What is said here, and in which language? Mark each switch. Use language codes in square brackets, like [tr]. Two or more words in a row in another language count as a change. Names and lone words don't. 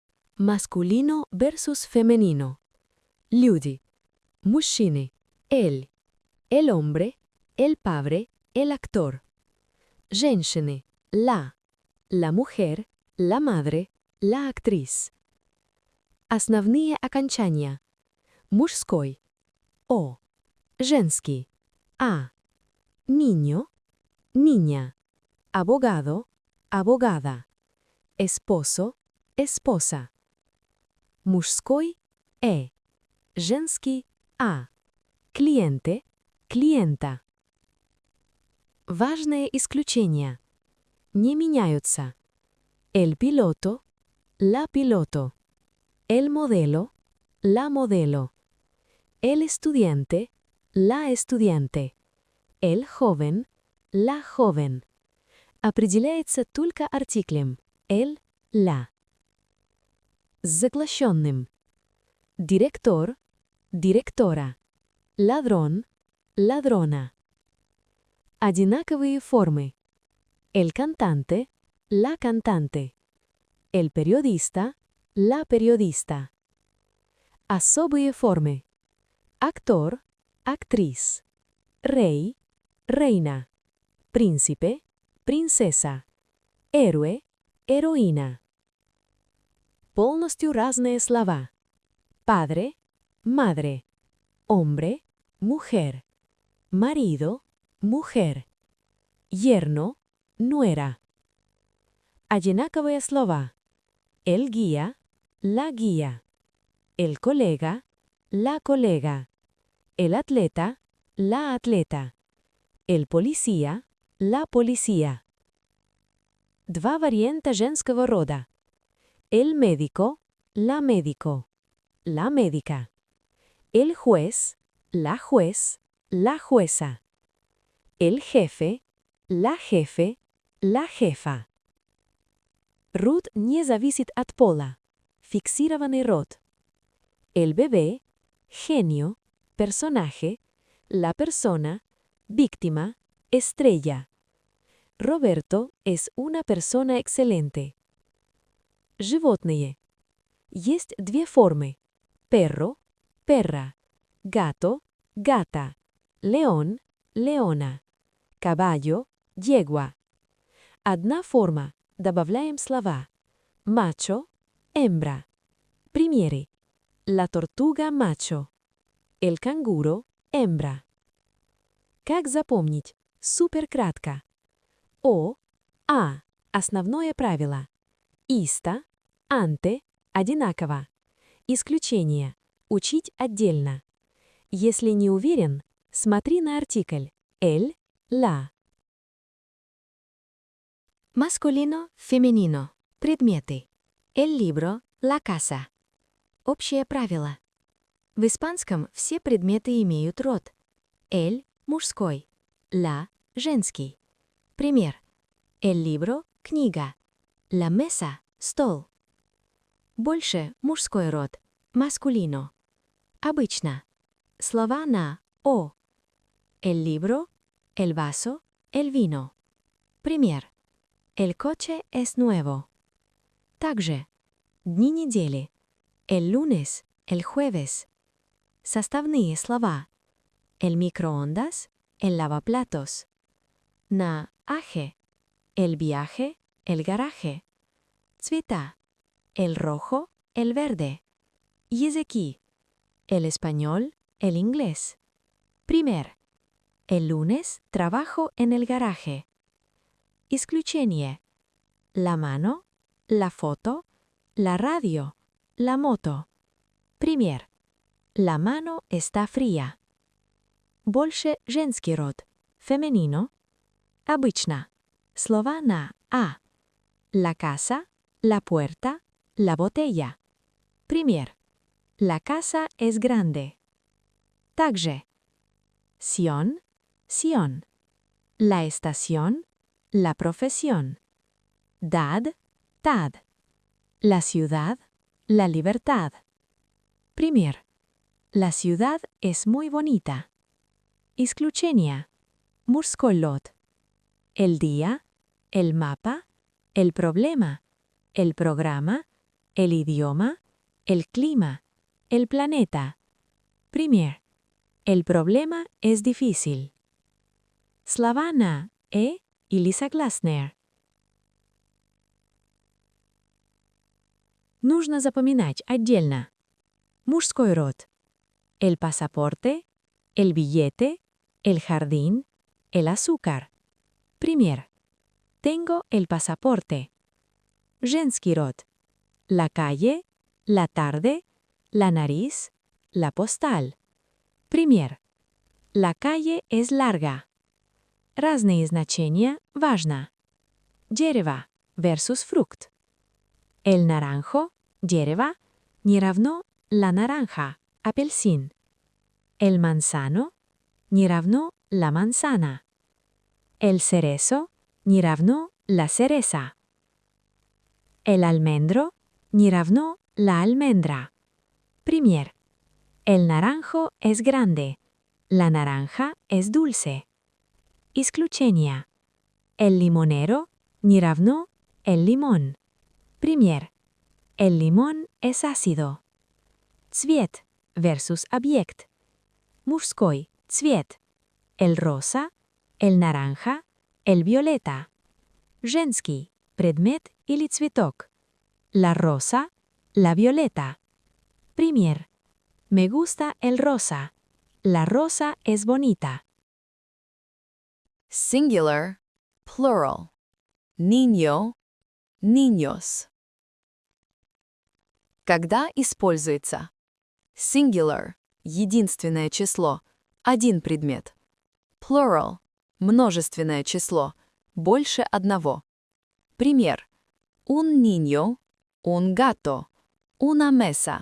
[es] Masculino versus femenino. [ru] Люди. Мужчины. [es] El hombre, el padre, el actor. [ru] Женщины. [es] La mujer, la madre, la actriz. [ru] Основные окончания. Мужской. O. Женский. [es] A. Niño, niña. Abogado, abogada. Esposo, esposa. [ru] Мужской. E. Женский. [es] A. Cliente, clienta. [ru] Важные исключения. Не меняются. [es] El piloto, la piloto. El modelo, la modelo. El estudiante, la estudiante. El joven, la joven. [ru] Определяется только артиклем [es] el, la. [ru] С заглощенным. [es] Director, directora. Ladrón, ladrona. [ru] Одинаковые формы. [es] El cantante, la cantante. El periodista, la periodista. [ru] Особые формы. [es] Actor, actriz. Rey, reina. Príncipe, princesa. Héroe, heroína. [ru] Полностью разные слова. [es] Padre, madre. Hombre, mujer. Marido, mujer. Yerno, nuera. [ru] Одинаковые слова. [es] El guía, la guía. El colega, la colega. El atleta, la atleta. El policía, la policía. [ru] Два варианта женского рода. [es] El médico, la médico. La médica. El juez, la juez, la jueza. El jefe, la jefe, la jefa. [ru] Род не зависит от пола. Фиксированный род. [es] El bebé, genio, personaje, la persona, víctima, estrella. Roberto es una persona excelente. [ru] Животные. Есть две формы. [es] Perro, perra. Gato, gata. León, leona. Caballo, yegua. [ru] Одна форма. Добавляем слова. [es] Macho, hembra. Примеры. La tortuga macho. El canguro, hembra. [ru] Как запомнить? Супер кратко. О, а. Основное правило. [es] ista, ante, [ru] одинаково. Исключение. Учить отдельно. Если не уверен, смотри на артикль [es] el, la. Masculino, femenino. Предметы. El libro, la casa. [ru] Общее правило. В испанском все предметы имеют род. El – мужской. La – женский. Пример. [es] El libro – книга. La mesa – [ru] стол. Больше мужской род. Masculino. Обычно. Слова на «о». [es] El libro, el vaso, el vino. Пример. El coche es nuevo. [ru] Также. Дни недели. [es] El lunes, el jueves. [ru] Составные слова. [es] El microondas, el lavaplatos. На aje. El viaje, el garaje. Цвета. El rojo, el verde. Языки. El español, el inglés. Primer. El lunes trabajo en el garaje. [ru] Исключение. [es] La mano, la foto, la radio, la moto. Пример. La mano está fría. [ru] Больше женский род. Femenino. Обычно. Слова на «а». [es] La casa, la puerta, la botella. Пример. La casa es grande. Также. Sion, Sion. La estación, la profesión. Dad, tad. La ciudad, la libertad. Пример. La ciudad es muy bonita. [ru] Исключение. Мужской род. [es] El día, el mapa, el problema, el programa, el idioma, el clima, el planeta. Пример. El problema es difícil. [ru] Слова на или согласные. Нужно запоминать отдельно. Мужской род. [es] El pasaporte, el billete, el jardín, el azúcar. Пример. Tengo el pasaporte. [ru] Женский род. [es] La calle, la tarde, la nariz, la postal. Пример. La calle es larga. [ru] Разные значения важно. Дерево versus фрукт. [es] El naranjo, [ru] дерево, не равно [es] la naranja, [ru] apelsin. [es] El manzano, [ru] не равно [es] la manzana. El cerezo, [ru] не равно [es] la cereza. El almendro, [ru] не равно [es] la almendra. Пример. El naranjo es grande. La naranja es dulce. Исключение. El limonero, [ru] не равно [es] el limón. Пример. El limón es ácido. [ru] Цвет versus объект. Мужской цвет. [es] El rosa, el naranja, el violeta. [ru] Женский предмет или цветок. [es] La rosa, la violeta. Пример. Me gusta el rosa. La rosa es bonita. Singular, plural. Niño, niños. [ru] Когда используется? Singular – единственное число, один предмет. Plural – множественное число, больше одного. Пример. [es] Un niño, un gato, una mesa.